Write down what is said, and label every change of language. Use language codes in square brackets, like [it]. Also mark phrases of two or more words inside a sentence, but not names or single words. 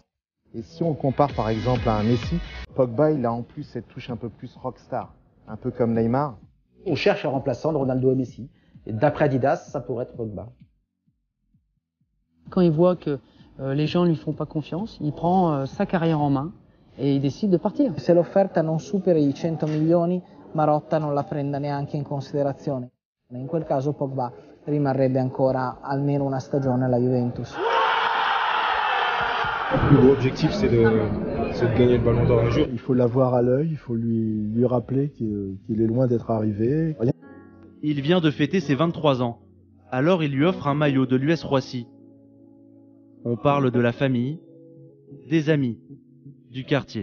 [fr] Et si on le compare par exemple à un Messi, Pogba il a en plus cette touche un peu plus rockstar. un peu comme Neymar. On cherche un remplaçant de Ronaldo et Messi. Et d'après Adidas, ça pourrait être Pogba. Quand il voit que les gens ne lui font pas confiance, il prend sa carrière en main et il décide de partir. [it] Se l'offerta non supera i 100 milioni, Marotta non la prenda neanche in considerazione. In quel caso Pogba rimarrebbe ancora almeno una stagione alla Juventus. [fr] Le plus gros objectif, c'est de gagner le ballon d'or un jour. Il faut l'avoir à l'œil, il faut lui rappeler qu'il est loin d'être arrivé. Il vient de fêter ses 23 ans. Alors il lui offre un maillot de l'US Roissy. On parle de la famille, des amis, du quartier.